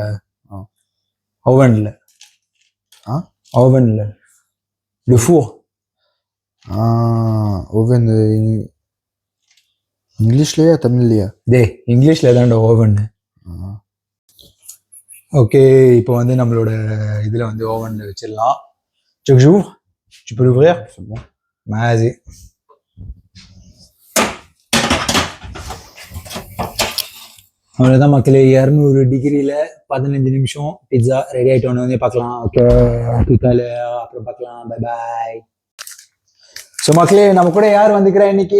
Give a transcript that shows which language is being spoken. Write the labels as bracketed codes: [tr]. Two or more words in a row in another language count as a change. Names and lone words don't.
[ta] ஓவன்ல. ஓவன்ல ஓவன் இங்கிலீஷ்லயா தமிழ்லையா? இங்கிலீஷ்ல தான்டா ஓவன். ஓகே, இப்போ வந்து நம்மளோட இதுல வந்து ஓவன்ல வச்சிடலாம். [fr] Tu peux l'ouvrir? C'est bon. Vas-y. [ta] அவ்வளோதான் மக்களே, 200 டிகிரியில் 15 நிமிஷம் பிட்சா ரெடி ஆகிட்டோன்னு வந்து பார்க்கலாம். ஓகே, அப்புறம் பார்க்கலாம். [en] bye bye. [ta] ஸோ மக்களே, நம்ம கூட யார் வந்துக்கிறா இன்னைக்கு?